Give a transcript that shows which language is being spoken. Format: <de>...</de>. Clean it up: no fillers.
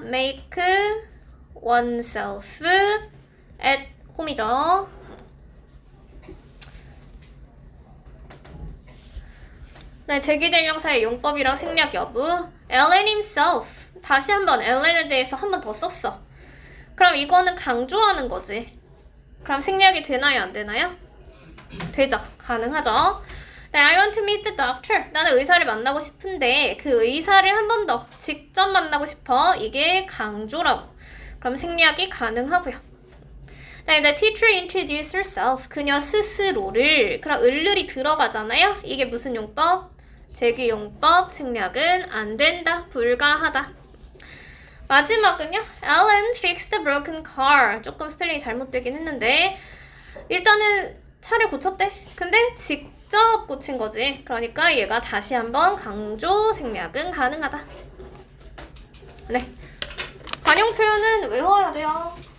<en>make oneself at home이죠.</en> <ko>네, 제기대명사의 용법이랑 생략 여부.</ko> <en>Alan himself.</en> <ko>다시 한번 Alan에 대해서 한 번 더 썼어. 그럼 이거는 강조하는 거지. 그럼 생략이 되나요? 안 되나요? 되죠. 가능하죠.</ko> <en>네, I want to meet the doctor.</en> <ko>나는 의사를 만나고 싶은데 그 의사를 한 번 더 직접 만나고 싶어. 이게 강조라고. 그럼 생략이 가능하고요.</ko> <en>네, the teacher introduced herself.</en> <ko>그녀 스스로를. 그럼 을률이 들어가잖아요. 이게 무슨 용법? 제기용법. 생략은 안 된다. 불가하다. 마지막은요.</ko> <en>Alan fixed the broken car.</en> <ko>조금 스펠링이 잘못되긴 했는데 일단은 차를 고쳤대. 근데 직접 고친 거지. 그러니까 얘가 다시 한번 강조 생략은 가능하다. 네. 관용 표현은 외워야 돼요.</ko>